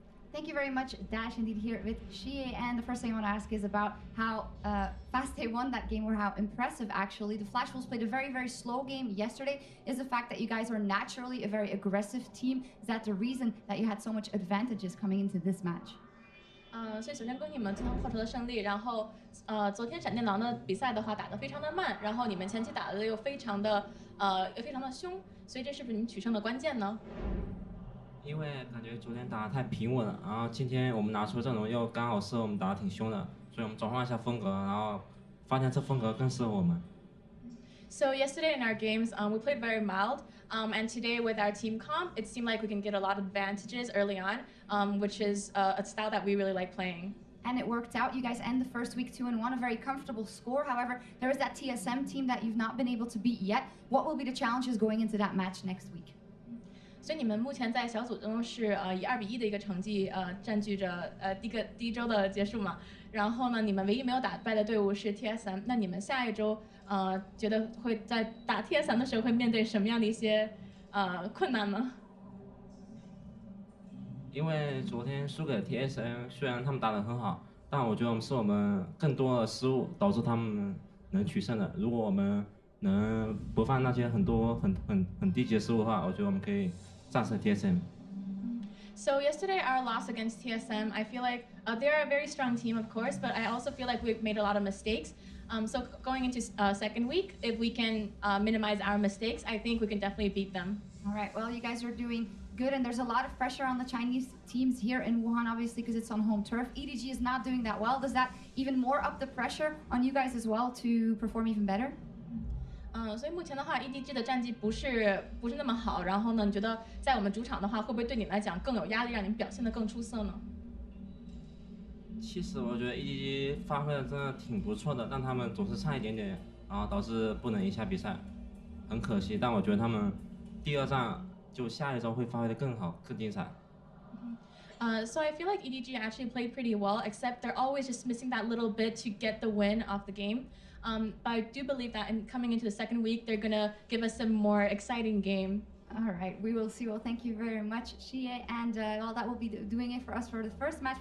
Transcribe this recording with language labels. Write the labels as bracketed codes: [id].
[en] Thank you very much, Dash, indeed, here with Shie. And the first thing I want to ask is about how fast they won that game, or how impressive, actually. The Flash Wolves played a very, very slow game yesterday. Is the fact that you guys are naturally a very aggressive team, is that the reason that you had so much advantages coming into this match? [zh] 所以首先恭喜你们最后获得了胜利。然后，昨天闪电狼的比赛的话打得非常的慢，然后你们前期打得又非常的凶，所以这是不是你们取胜的关键呢？因为感觉昨天打得太平稳了，然后今天我们拿出阵容又刚好适合我们打得挺凶的，所以我们转换一下风格，然后发现这风格更适合我们。 [en] So yesterday in our games, we played very mild, and today with our team comp, it seemed like we can get a lot of advantages early on, which is a style that we really like playing. And it worked out. You guys end the first week 2-1, a very comfortable score. However, there is that TSM team that you've not been able to beat yet. What will be the challenges going into that match next week? [zh] 所以你们目前在小组中是以2-1的一个成绩占据着第一周的结束嘛。然后呢，你们唯一没有打败的队伍是 TSM。那你们下一周觉得会在打 TSM 的时候会面对什么样的一些困难呢？因为昨天输给 TSM， 虽然他们打得很好，但我觉得是我们更多的失误导致他们能取胜的。如果我们能不犯那些很低级的失误的话，我觉得我们可以。 TSM. [en] So yesterday, our loss against TSM, I feel like they're a very strong team, of course, but I also feel like we've made a lot of mistakes. So going into second week, if we can minimize our mistakes, I think we can definitely beat them. All right. Well, you guys are doing good, and there's a lot of pressure on the Chinese teams here in Wuhan, obviously, because it's on home turf. EDG is not doing that well. Does that even more up the pressure on you guys as well to perform even better? [zh] 所以目前的话 ，EDG 的战绩不是那么好。然后呢，你觉得在我们主场的话，会不会对你们来讲更有压力，让你们表现得更出色呢？其实我觉得 EDG 发挥的真的挺不错的，但他们总是差一点点，然后导致不能赢下比赛，很可惜。但我觉得他们第二战就下一周会发挥得更好、更精彩。 [en] So I feel like EDG actually played pretty well, except they're always just missing that little bit to get the win off the game. But I do believe that coming into the second week, they're gonna give us a more exciting game. All right, we will see. Well, thank you very much, Shie, and well, that will be doing it for us for the first match.